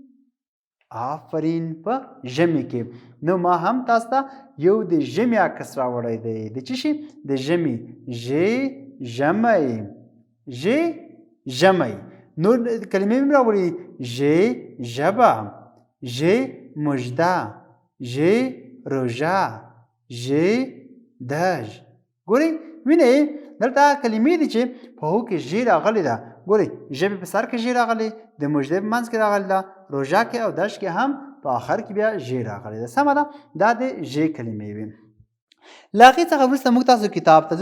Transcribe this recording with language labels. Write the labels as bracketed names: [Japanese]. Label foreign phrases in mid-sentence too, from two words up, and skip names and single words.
[Pashto] آفرین په ژمي کې. نو ما هم تاسو ته یو د ژمي عکس راوړی دی. د څه شي؟ د ژمي. ژ ژمی. ژ ژمی. نور کلمې هم راوړي. ژ ژبه. ژ مژده. ژ روژه. ژ دژ. ګورئ وینئ دلته کلمې دي چې په هغو کې ژ راغلې ده. ګورئ ژبې په سر کې ژ راغلې، د مژدې په منځ کې راغلې ده، روژه کې او دژ کې هم په آخر کې بیا ژ راغلې ده. سمه ده؟ دا د ژ کلمې وي. له هغې څخه وروسته موږ تاسو کتاب ته ځو.